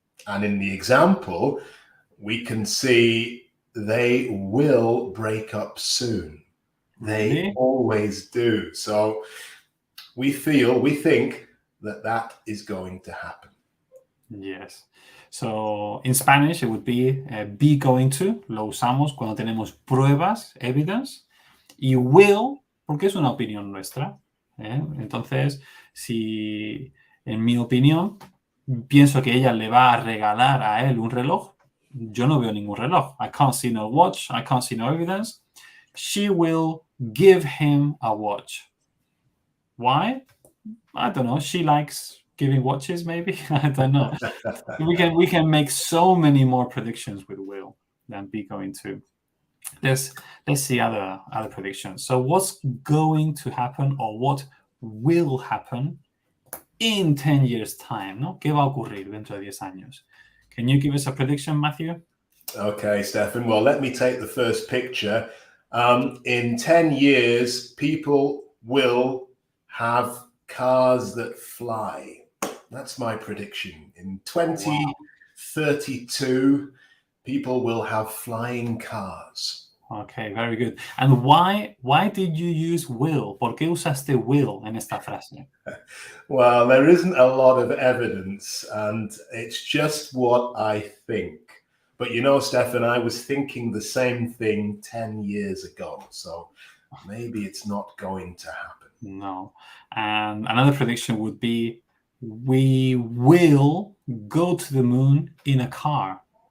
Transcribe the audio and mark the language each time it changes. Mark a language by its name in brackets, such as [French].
[English] And in the example, we can see they will break up soon. They Really? always do. So we think that is going to happen. Yes. So in Spanish it would be going to. [Spanish] Lo usamos cuando tenemos pruebas, evidence. Y will, porque es una opinión nuestra. Entonces, si en mi opinión pienso que ella le va a regalar a él un reloj, yo no veo ningún reloj. [English] I can't see no watch. I can't see no evidence. She will give him a watch. Why? I don't know. She likes giving watches, maybe. I don't know. We can make so many more predictions with will than be going to. Let's see other predictions. So what's going to happen, or what will happen in 10 years time? [Spanish] ¿No? ¿Qué va a ocurrir dentro de 10 años? [English] Can you give us a prediction, Matthew? Okay, Stefan. Well, let me take the first picture. In 10 years, people will have cars that fly. That's my prediction. In 2032, people will have flying cars. Okay, very good. And why did you use will? [Spanish] ¿Por qué usaste will en esta frase? [English] Well, there isn't a lot of evidence, and it's just what I think. But you know, Stefan, I was thinking the same thing 10 years ago, so maybe it's not going to happen. No. And another prediction would be, we will go to the moon in a car.